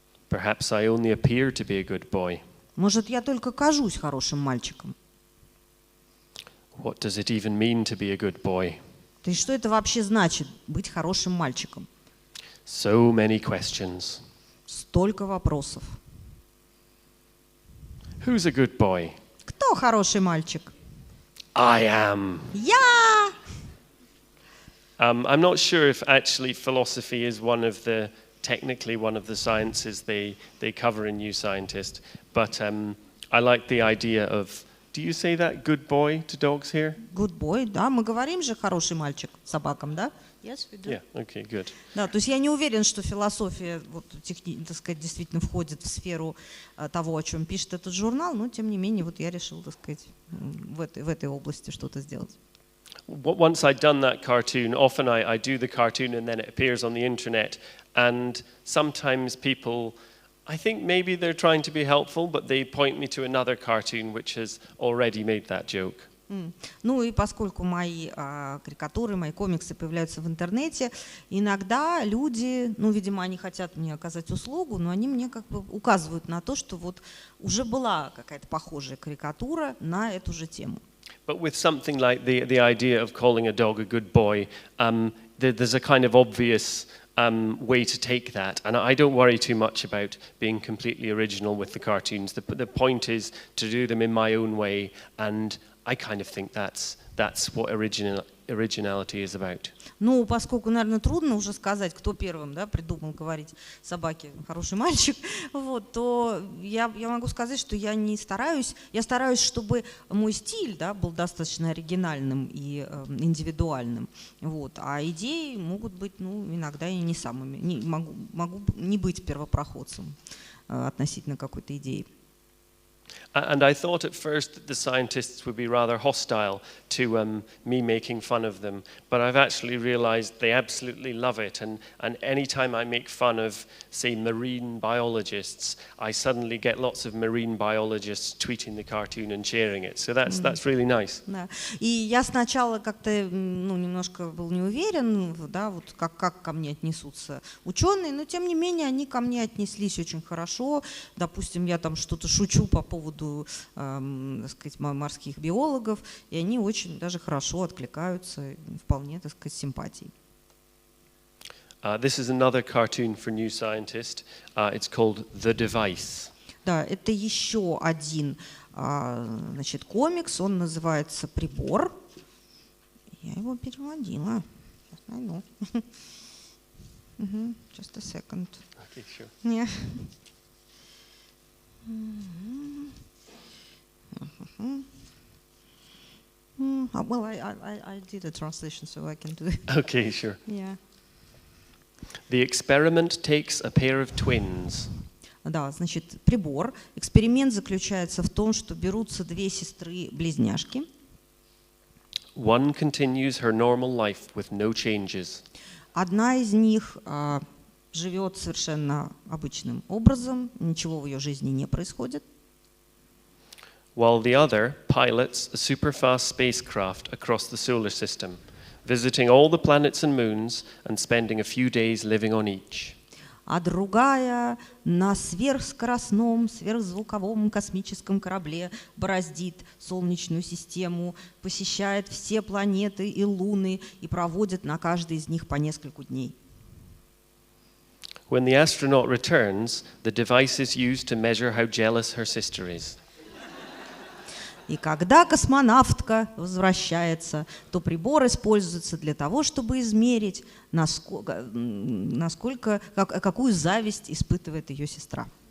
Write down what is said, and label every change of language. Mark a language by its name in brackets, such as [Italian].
[English] Perhaps I only appear to be a good boy. [Russian] Может, я только кажусь хорошим мальчиком? [English] What does it even mean to be a good boy? [Russian] То есть что это вообще значит, быть хорошим мальчиком? [English] So many questions. [Russian] Столько вопросов. [English] Who's a good boy? [Russian] Кто хороший мальчик? [English] I am. [Russian] Я! [English] I'm not sure if actually philosophy is technically one of the sciences they cover in New Scientist, but I like the idea of, do you say that, good boy, to dogs here? Good boy, [Russian] да, мы говорим же хороший мальчик собакам, да? [English] Yes, we do. Yeah, okay, good. [Russian] Да, то есть я не уверен, что философия, вот, так сказать, действительно входит в сферу того, о чем пишет этот журнал, но тем не менее вот я решил, так сказать, в этой области что-то сделать. [English] Once I'd done that cartoon, often I do the cartoon and then it appears on the internet, and sometimes people, I think maybe they're trying to be helpful, but they point me to another cartoon which has already made that joke. [Russian] Ну и поскольку мои карикатуры, мои комиксы появляются в интернете, иногда люди, ну, видимо, они хотят мне оказать услугу, но они мне как бы указывают на то, что вот уже была какая-то похожая карикатура на эту же тему. [English] But with something like the idea of calling a dog a good boy, there's a kind of obvious way to take that. And I don't worry too much about being completely original with the cartoons. The point is to do them in my own way, and I kind of think that's what originality is about. [Russian] Ну, поскольку, наверное, трудно уже сказать, кто первым, да, придумал говорить собаке «хороший мальчик», вот, то я могу сказать, что я стараюсь, чтобы мой стиль, да, был достаточно оригинальным и индивидуальным, вот, а идеи могут быть, ну, иногда и не самыми, могу не быть первопроходцем относительно какой-то идеи. [English] And I thought at first that the scientists would be rather hostile to me making fun of them, but I've actually realized they absolutely love it, and any time I make fun of, say, marine biologists, I suddenly get lots of marine biologists tweeting the cartoon and sharing it, so that's really nice. [Russian] Да. И я сначала как-то, ну, немножко был не уверен, да, вот как ко мне отнесутся ученые, но тем не менее они ко мне отнеслись очень хорошо. Допустим, я там что-то шучу по поводу, так сказать, морских биологов, и они очень даже хорошо откликаются, вполне, так сказать, с симпатией. [English] This is another cartoon for New Scientist. It's called The Device. [Russian] Да, это еще один, значит, комикс, он называется «Прибор». Я его переводила. Сейчас найду. [English] Just a second. Okay, sure. Yeah. Well, I did a translation, so I can do it. Okay, sure. Yeah. The experiment takes a pair of twins. [Russian] Да, значит, прибор. Эксперимент заключается в том, что берутся две сестры-близняшки. [English] One continues her normal life with no changes. [Russian] Одна из них живет совершенно обычным образом, ничего в ее жизни не происходит. [English] While the other pilots a super-fast spacecraft across the solar system, visiting all the planets and moons and spending a few days living on each. [Russian] А другая на сверхскоростном, сверхзвуковом космическом корабле бороздит Солнечную систему, посещает все планеты и луны и проводит на каждой из них по несколько дней. [English] When the astronaut returns, the device is used to measure how jealous her sister is. [Russian] И когда космонавтка возвращается, то прибор используется для того, чтобы измерить, какую зависть испытывает ее сестра.